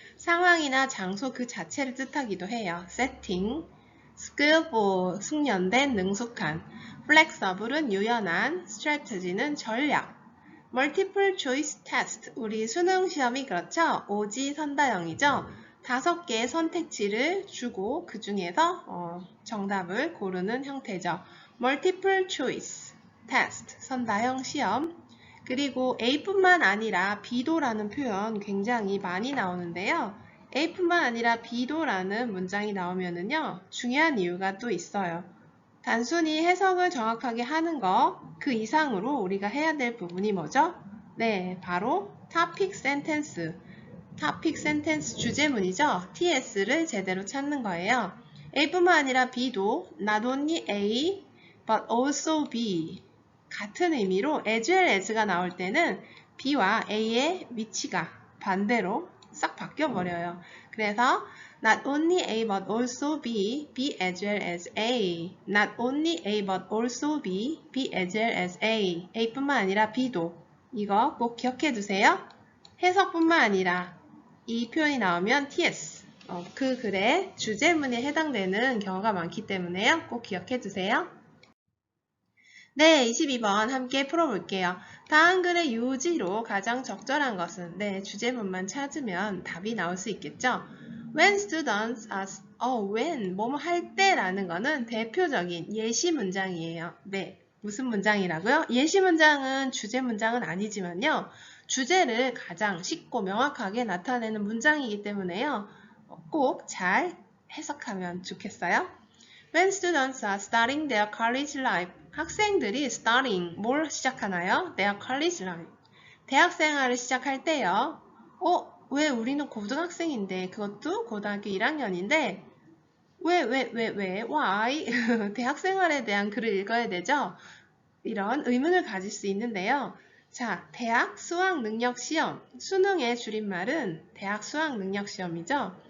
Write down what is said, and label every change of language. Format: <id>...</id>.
<ko>상황이나 장소 그 자체를 뜻하기도 해요. 세팅, skillful, 숙련된, 능숙한, flexible은 유연한, strategy는 전략,</ko> <en>multiple choice test,</en> <ko>우리 수능 시험이 그렇죠? 오지선다형이죠. 5개의 선택지를 주고 그 중에서 정답을 고르는 형태죠.</ko> <en>multiple choice test, 선다형 시험.</en> <ko>그리고 A뿐만 아니라 B도라는 표현 굉장히 많이 나오는데요. A뿐만 아니라 B도라는 문장이 나오면은요, 중요한 이유가 또 있어요. 단순히 해석을 정확하게 하는 거, 그 이상으로 우리가 해야 될 부분이 뭐죠?</ko> <en>네, 바로 topic sentence. topic sentence 주제문이죠.</en> <ko>TS를 제대로 찾는 거예요. A뿐만 아니라 B도</ko> <en>not only A, but also B.</en> <ko>같은 의미로 as well as가 나올 때는 B와 A의 위치가 반대로 싹 바뀌어버려요.</ko> <en>그래서 not only A but also B, B as well as A. not only A but also B, B as well as A.</en> <ko>A뿐만 아니라 B도. 이거 꼭 기억해 두세요. 해석뿐만 아니라 이 표현이 나오면 TS. 그 글의 주제문에 해당되는 경우가 많기 때문에요. 꼭 기억해 두세요. 네, 22번 함께 풀어볼게요. 다음 글의 요지로 가장 적절한 것은 주제문만 찾으면 답이 나올 수 있겠죠.</ko> <en>When students ask,</en> <ko>when, 뭐뭐 할 때라는 거는 대표적인 예시 문장이에요. 네, 무슨 문장이라고요? 예시 문장은 주제 문장은 아니지만요. 주제를 가장 쉽고 명확하게 나타내는 문장이기 때문에요. 꼭 잘 해석하면 좋겠어요.</ko> <en>When students are starting their college life,</en> <ko>학생들이</ko> <en>starting,</en> <ko>뭘 시작하나요?</ko> <en>Their college life.</en> <ko>대학 생활을 시작할 때요. 왜 우리는 고등학생인데, 그것도 고등학교 1학년인데, why? 대학 생활에 대한 글을 읽어야 되죠? 이런 의문을 가질 수 있는데요. 자, 대학 수학능력시험. 수능의 줄임말은 대학 수학능력시험이죠.</ko>